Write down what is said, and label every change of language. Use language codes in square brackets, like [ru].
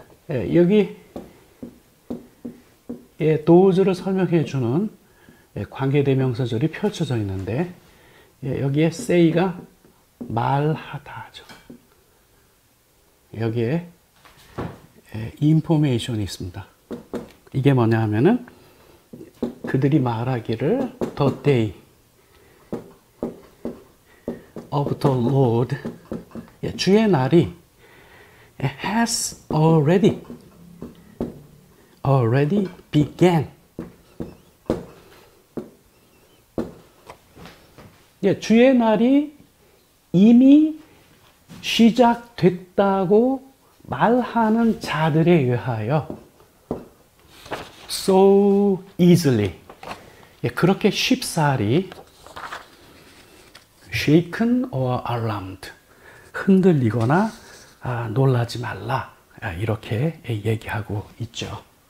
[ko] 여기 도우즈를 설명해 주는 관계대명사절이 펼쳐져 있는데, 여기에 say가 말하다죠. 여기에 information이 있습니다. 이게 뭐냐 하면은 그들이 말하기를 [en] the day of the Lord, [ko] 주의 날이 [en] has already began. [ko] 주의 날이 이미 시작됐다고 말하는 자들에 의하여 [en] so easily, [ko] 그렇게 쉽사리 [en] shaken or alarmed, [ko] 흔들리거나 놀라지 말라, 이렇게 얘기하고 있죠.